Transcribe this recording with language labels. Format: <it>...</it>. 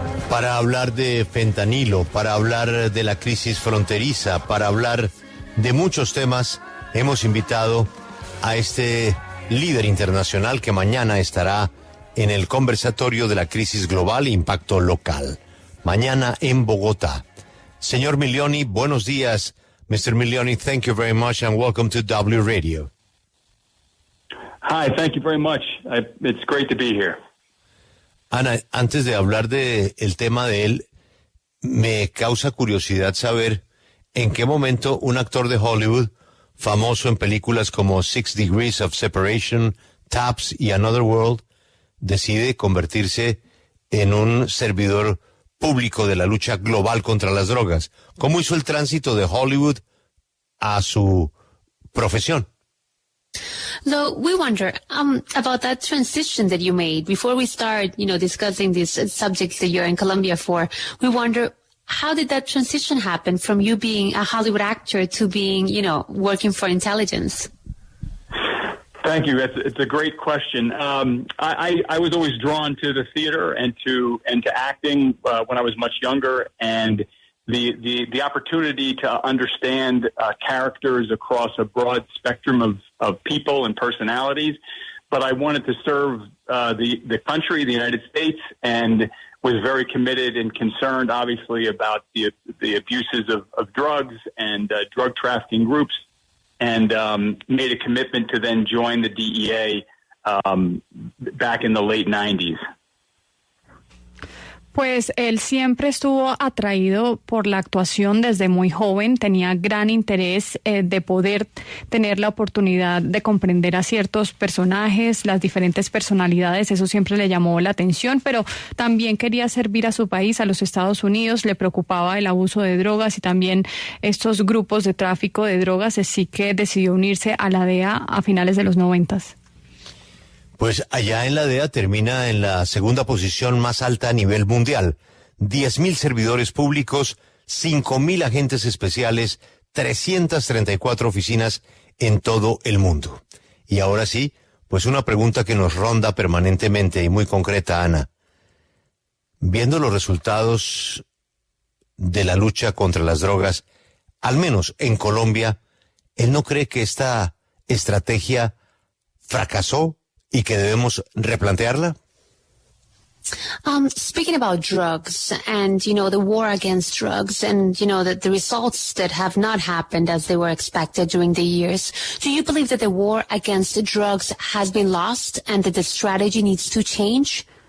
<es>Para hablar de fentanilo, para hablar de la crisis fronteriza, para hablar de muchos temas, hemos invitado a este líder internacional que mañana estará en el conversatorio de la crisis global Impacto Local. Mañana en Bogotá. Señor Milione, buenos días.</es> <en>Mr. Milione, thank you very much and welcome to W Radio. Hi, thank you very much. It's great to be here.</en> <es>Ana, antes de hablar de el tema de él, me causa curiosidad saber en qué momento un actor de Hollywood, famoso en películas como 6 Degrees of Separation, Taps y Another World, decide convertirse en un servidor público de la lucha global contra las drogas. ¿Cómo hizo el tránsito de Hollywood a su profesión?</es> <en>So we wonder about that transition that you made. Before we start, discussing these subjects that you're in Colombia for, we wonder, how did that transition happen from you being a Hollywood actor to being, working for intelligence? Thank you. It's a great question. I was always drawn to the theater and to acting when I was much younger, and the opportunity to understand characters across a broad spectrum of people and personalities. But I wanted to serve the country, the United States, and was very committed and concerned, obviously, about the abuses of drugs and drug trafficking groups, and made a commitment to then join the DEA back in the late 90s.</en> <es>Pues él siempre estuvo atraído por la actuación desde muy joven, tenía gran interés de poder tener la oportunidad de comprender a ciertos personajes, las diferentes personalidades, eso siempre le llamó la atención, pero también quería servir a su país, a los Estados Unidos, le preocupaba el abuso de drogas y también estos grupos de tráfico de drogas, así que decidió unirse a la DEA a finales de los 90s. Pues allá en la DEA termina en la segunda posición más alta a nivel mundial. 10.000 servidores públicos, 5.000 agentes especiales, 334 oficinas en todo el mundo. Y ahora sí, pues una pregunta que nos ronda permanentemente y muy concreta, Ana. Viendo los resultados de la lucha contra las drogas, al menos en Colombia, ¿él no cree que esta estrategia fracasó y que debemos replantearla?</es> <en>Speaking about drugs and, the war against drugs and, the results that have not happened as they were expected during the years, do you believe that the war against drugs has been lost and that the strategy needs to change?</en>